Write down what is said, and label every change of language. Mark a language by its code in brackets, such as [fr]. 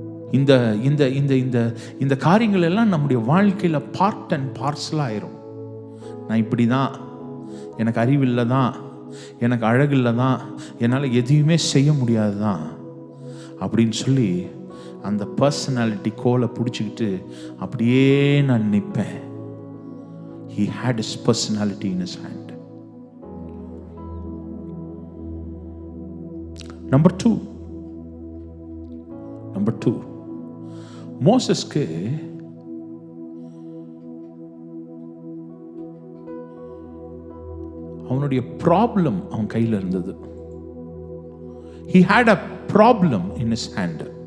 [ta] இந்த இந்த இந்த இந்த இந்த காரியங்கள் எல்லாம் நம்முடைய வாழ்க்கையில பார்ட் அண்ட் பார்சல் ஆயிரும். நான் இப்படிதான், எனக்கு அறிவில்லை தான், எனக்கு அழகில்லை தான், என்னால் எதையுமே செய்ய முடியாது தான் அப்படின்னு சொல்லி அந்த பர்சனாலிட்டி கோலை பிடிச்சிக்கிட்டு அப்படியே நான் நிற்பேன். [en] He had his personality in his hand. Number two, [ta] மோசஸ்க்கு அவனுடைய ப்ராப்ளம் அவன் கையில் இருந்தது. [en] He had a problem in his hand.